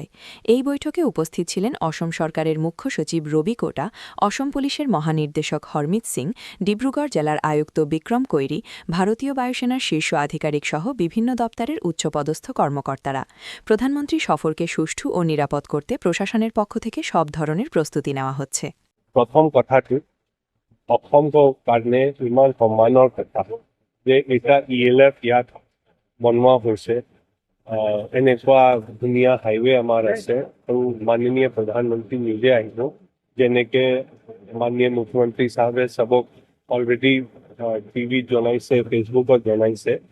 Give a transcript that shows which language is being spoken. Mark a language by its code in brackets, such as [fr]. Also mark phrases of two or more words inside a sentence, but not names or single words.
[bn] এই বৈঠকে উপস্থিত ছিলেন অসম সরকারের মুখ্য সচিব রবি কোটা, অসম পুলিশের মহানির্দেশক হরমিত সিং, ডিব্রুগড় জেলার আয়ুক্ত বিক্রম কৈরি, ভারতীয় বায়ুসেনার শীর্ষ আধিকারিক সহ বিভিন্ন দপ্তরের উচ্চপদস্থ কর্মকর্তারা। প্রধানমন্ত্রী সফরকে সুষ্ঠু ও নিরাপদ করতে প্রশাসনের পক্ষ থেকে সব ধরনের প্ৰস্তুতি নেওয়া হচ্ছে। [as] প্ৰথম কথাটো অসমক কাৰণে ইমান সন্মানৰ কথা যে এটা ইএলএফ ইয়াত বনোৱা হৈছে। এনেকুৱা ধুনীয়া হাইৱে আমাৰ আছে আৰু মাননীয় প্ৰধানমন্ত্ৰী নিজে আহিব, যেনেকে মাননীয় মুখ্যমন্ত্ৰী সাহেবে সবক অলৰেডি টিভিত জনাইছে, ফেচবুকত জনাইছে।